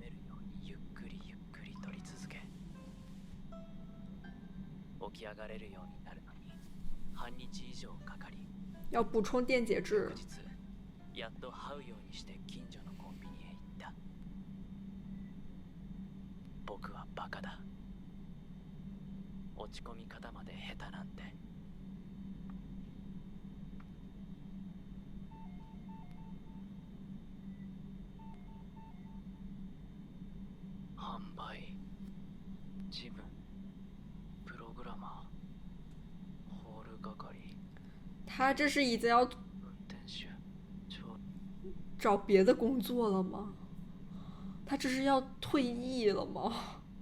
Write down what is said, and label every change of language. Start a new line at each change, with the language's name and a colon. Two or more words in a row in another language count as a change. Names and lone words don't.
Chinese: 要补充电解质。
Japanese: やっと這うようにして近所のコンビニへ行った。僕はバカだ。落ち込み方まで下手なんて。販売、ジム、プログラマー、ホール係。
Chinese: 他这是已经要找别的工作了吗？他这是要退役了吗？